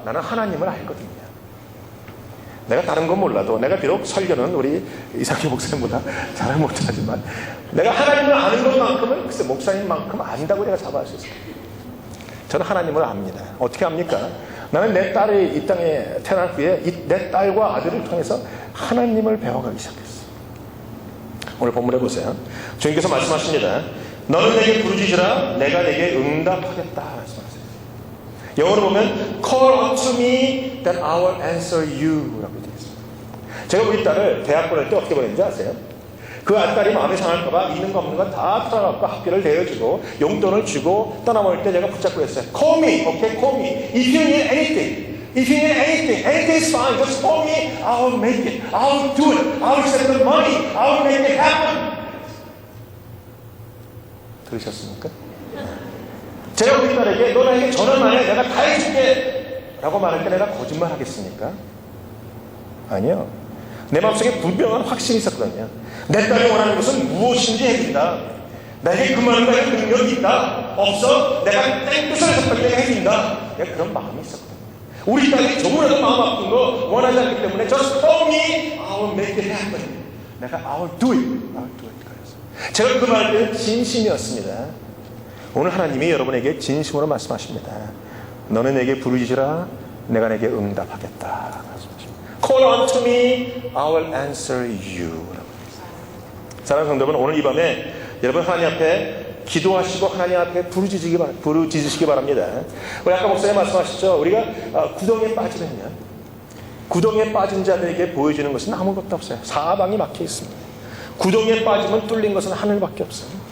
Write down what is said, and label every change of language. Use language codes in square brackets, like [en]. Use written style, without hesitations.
[ko] 나는 하나님을 알거든요. 내가 다른 건 몰라도, 내가 비록 설교는 우리 이상희 목사님보다 잘 못하지만 내가 하나님을 아는 것만큼은 글쎄 목사님만큼 안다고 내가 잡아할 수 있어요. 저는 하나님을 압니다. 어떻게 압니까? 나는 내 딸이 이 땅에 태어난 후에 내 딸과 아들을 통해서 하나님을 배워가기 시작했어요. 오늘 본문에 보세요. 주님께서 말씀하십니다. 너는 내게 부르짖으라, 내가 내게 응답하겠다 말씀하세요. 영어로 보면 [en] Call unto me that I will answer you [ko] 라고 되어 있습니다. 제가 우리 딸을 대학 보낼 때 어떻게 보냈는지 아세요? 그 딸이 마음에 상할까봐 있는 거 없는 거 다 털어갖고 학비를 대여주고 용돈을 주고 떠나버릴 때 제가 붙잡고 했어요. [en] Call me, okay, call me. If you need anything, if you need anything, anything is fine. Just call me, I will make it. I will do it. I will send the money. I will make it happen. [ko] 들으셨습니까? 제가 우리 딸에게 너 나에게 전화만 해, 내가 다 해줄게 라고 말할 때 내가 거짓말 하겠습니까? 아니요. 내 마음속에 분명한 확신이 있었거든요. 내 딸이 원하는 것은 무엇인지 해준다. 나에게 그만한 거에 능력이 있다. 없어? 내가 땡볕을 해서 내가 해준다. 내가 그런 마음이 있었거든요. 우리 딸이 조금이라도 마음 아픈 거 원하지 않기 때문에 [en] Just call me, I will make it happen. [ko] 내가 [en] I will do it. I will do it. [ko] 그랬어요. 제가 그 말할 때는 진심이었습니다. 오늘 하나님이 여러분에게 진심으로 말씀하십니다. 너는 내게 부르짖으라, 내가 내게 응답하겠다. [en] Call unto me, I will answer you. [ko] 사랑하는 성도분, 오늘 이 밤에 여러분 하나님 앞에 기도하시고 하나님 앞에 부르짖으시기 바랍니다. 우리 아까 목사님 말씀하셨죠. 우리가 구덩이에 빠지면요, 구덩이에 빠진 자들에게 보여주는 것은 아무것도 없어요. 사방이 막혀 있습니다. 구덩이에 빠지면 뚫린 것은 하늘밖에 없어요.